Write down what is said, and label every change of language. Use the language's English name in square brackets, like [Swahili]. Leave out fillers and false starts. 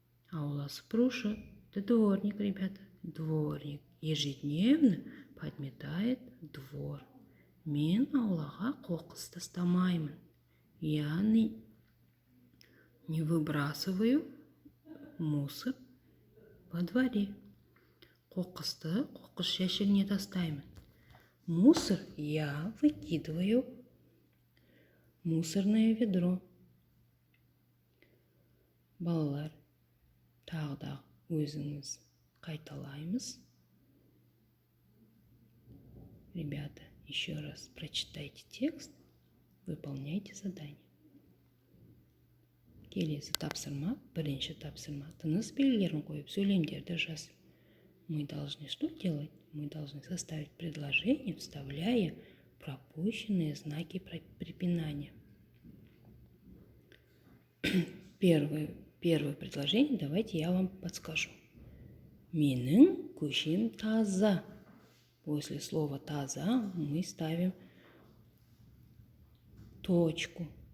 [Kazakh] Аула сыпырушы [Russian] – это дворник, ребята. Дворник ежедневно подметает двор. [Kazakh] Мен аулаға қоқыс тастамаймын. [Russian] Я не выбрасываю мусор во дворе. [Kazakh] Қоқысты қоқыс жәшігіне тастаймын. [Russian] Мусор я выкидываю в мусорное ведро. [Kazakh] Балалар, тағы да өзіңіз қайталаймыз. [Russian] Ребята, еще раз прочитайте текст, выполняйте задание. [Kazakh] Келесі тапсырма, бірінші тапсырма. Тыныс белгілерін қойып, сөйлемдерді жаз. [Russian] Мы должны что делать? Мы должны составить предложение, вставляя пропущенные знаки препинания. Первое предложение давайте я вам подскажу. [Kazakh] Менің көшем таза. [Russian] После слова таза мы ставим точку.